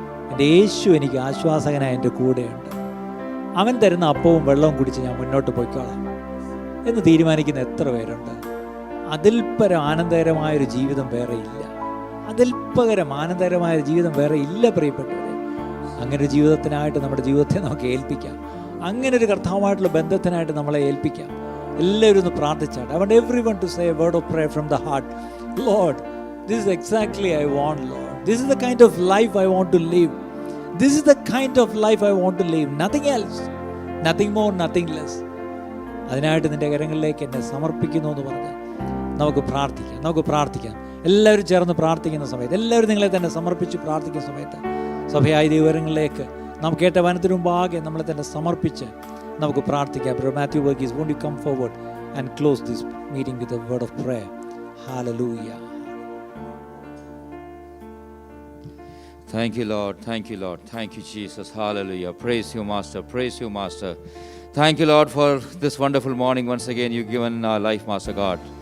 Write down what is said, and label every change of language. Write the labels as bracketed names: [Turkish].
[Malayalam] എൻ്റെ യേശു എനിക്ക് ആശ്വാസകനായി എൻ്റെ കൂടെയുണ്ട്. അവൻ തരുന്ന അപ്പവും വെള്ളവും കുടിച്ച് ഞാൻ മുന്നോട്ട് പോയിക്കോളാം എന്ന് തീരുമാനിക്കുന്ന എത്ര പേരുണ്ട്? അതിൽ പരം ആനന്ദകരമായൊരു ജീവിതം വേറെ ഇല്ല. അതിൽ പകരം ആനന്ദകരമായൊരു ജീവിതം വേറെ ഇല്ല പ്രിയപ്പെട്ടവരെ. അങ്ങനെ ഒരു ജീവിതത്തിനായിട്ട് നമ്മുടെ ജീവിതത്തെ നമുക്ക് ഏൽപ്പിക്കാം. അങ്ങനെ ഒരു കർത്താവുമായിട്ടുള്ള ബന്ധത്തിനായിട്ട് നമ്മളെ ഏൽപ്പിക്കാം. എല്ലാവരും ഒന്ന് പ്രാർത്ഥിച്ചാട്ടെ. [English] I want everyone to say a word of prayer from the heart. Lord, this is exactly I want, Lord. This is the kind of life I want to live. This is the kind of life I want to live. Nothing else. Nothing more, nothing less. [Malayalam] അതിനായിട്ട് നിൻ്റെ കരങ്ങളിലേക്ക് എന്നെ സമർപ്പിക്കുന്നു എന്ന് പറഞ്ഞ് നമുക്ക് പ്രാർത്ഥിക്കാം. എല്ലാവരും ചേർന്ന് പ്രാർത്ഥിക്കുന്ന സമയത്ത്, എല്ലാവരും നിങ്ങളെ തന്നെ സമർപ്പിച്ച് പ്രാർത്ഥിക്കുന്ന സമയത്ത് സഭയായ ദൈവകരങ്ങളിലേക്ക് നാം കേട്ട വനത്തിനു മുമ്പാകെ നമ്മളെ തന്നെ സമർപ്പിച്ച് നമുക്ക് പ്രാർത്ഥിക്കാം. [English] Brother Matthew Verghese, won't you come forward and close this meeting with a word of prayer? Hallelujah. Thank you, Lord. Thank you, Lord. Thank you, Jesus. Hallelujah. Praise you, Master. Praise you, Master. Thank you, Lord, for this wonderful morning once again you've given our life, Master God.